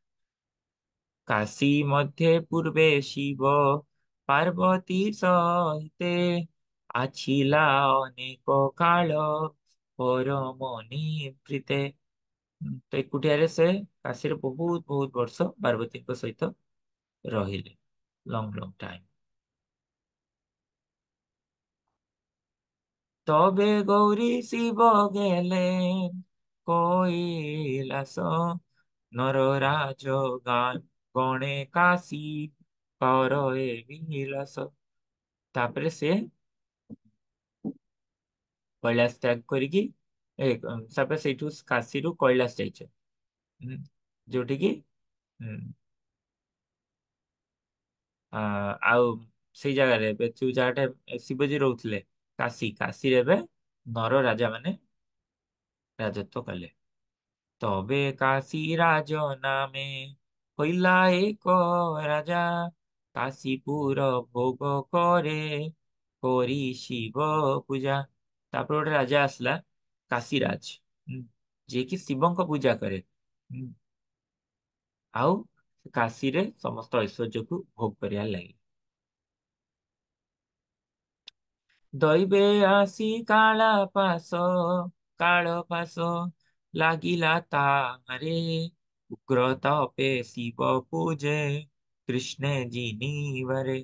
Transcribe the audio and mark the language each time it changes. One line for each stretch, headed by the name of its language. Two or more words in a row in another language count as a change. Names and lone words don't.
Odia: କାଶୀ ମଧ୍ୟ ପୂର୍ବେ ଶିବ ପାର୍ବତୀ ସହିତେ, ଆଛିଲା ଅନେକ କାଳ ପରମ ନିଭୃତେ। ତ ଏକୁଟିଆରେ ସେ କାଶୀରେ ବହୁତ ବହୁତ ବର୍ଷ ପାର୍ବତୀଙ୍କ ସହିତ ରହିଲେ,
English: long long time.
Bangla: তবে গৌরী শিব গেলেন কৈলাস, নররাজ গান গণে কাশী করয়ে বিলাস।
Odia: ତାପରେ ସେ କୈଳାସ ତ୍ୟାଗ କରିକି ତାପରେ ସେଇଠୁ କାଶୀରୁ କୈଳାସ ଯାଇଛ। ହୁଁ, ଯୋଉଠି କି ଆ, ଆଉ ସେଇ ଜାଗାରେ ଏବେ ଯୋଉ ଜାଗାଟା ଶିବଜୀ ରହୁଥିଲେ କାଶୀ, କାଶୀରେ ଏବେ ନର ରାଜା ମାନେ ରାଜତ୍ୱ କଲେ।
Bangla: তবে কাশী রাজ নামে হইলা এক রাজা, কাশীপুর ভোগ করে করি ଶିବ ପୂଜା।
Odia: ତାପରେ ଗୋଟେ ରାଜା ଆସିଲା କାଶୀରାଜ, ହୁଁ, ଯିଏକି ଶିବଙ୍କ ପୂଜା କରେ। ହୁଁ, ଆଉ କାଶୀରେ ସମସ୍ତ ଐଶ୍ୱର୍ଯ୍ୟକୁ ଭୋଗ କରିବା ଲାଗି। ଦୈବେ ଆସି କାଳ ପାଶ ଲାଗିଲା ତାରେ, ଉଗ୍ର ତପେ ଶିବ ପୂଜେ କୃଷ୍ଣେ ଜିନିବାରେ।